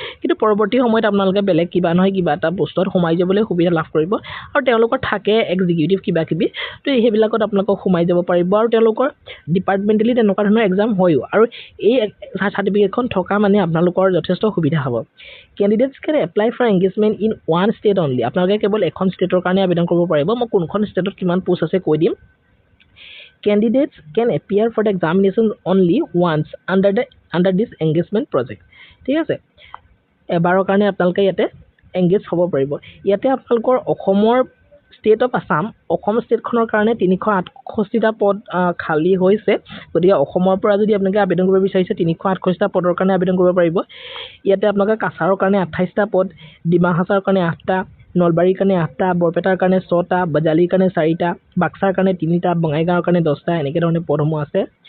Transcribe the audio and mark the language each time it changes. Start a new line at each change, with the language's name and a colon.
Assamese: কিন্তু পৰৱৰ্তী সময়ত আপোনালোকে বেলেগ কিবা নহয় কিবা এটা বস্তুত সোমাই যাবলৈ সুবিধা লাভ কৰিব, আৰু তেওঁলোকৰ থাকে এক্সিকিউটিভ কিবাকিবি, তো সেইবিলাকত আপোনালোকক সোমাই যাব পাৰিব। আৰু তেওঁলোকৰ ডিপাৰ্টমেণ্টেলি তেনেকুৱা ধৰণৰ এক্সাম হয়ও, আৰু এই চাৰ্টিফিকেটখন থকা মানে আপোনালোকৰ যথেষ্ট সুবিধা হ'ব।
English: Candidates can apply for engagement in one state only.
Assamese: আপোনালোকে কেৱল এখন ষ্টেটৰ কাৰণে আবেদন কৰিব পাৰিব। মই কোনখন ষ্টেটত কিমান পোষ্ট আছে কৈ দিম।
English: Candidates can appear for the examinations only once under this engagement project,
Assamese: ঠিক আছে। এবাৰৰ কাৰণে আপোনালোকে ইয়াতে এংগেজ হ'ব পাৰিব। ইয়াতে আপোনালোকৰ অসমৰ ষ্টেট অফ অসম ষ্টেটখনৰ কাৰণে 368টা পদ খালী হৈছে। গতিকে অসমৰ পৰা যদি আপোনালোকে আবেদন কৰিব বিচাৰিছে, 368টা পদৰ কাৰণে আবেদন কৰিব পাৰিব। ইয়াতে আপোনালোকে কাছাৰৰ কাৰণে 28টা পদ, ডিমা হাছাওৰ কাৰণে 8টা, নলবাৰীৰ কাৰণে 8টা, বৰপেটাৰ কাৰণে 6টা, বজালিৰ কাৰণে 4টা, বাক্সাৰ কাৰণে 3টা, বঙাইগাঁৱৰ কাৰণে 10টা, এনেকৈ ধৰণে পদসমূহ আছে।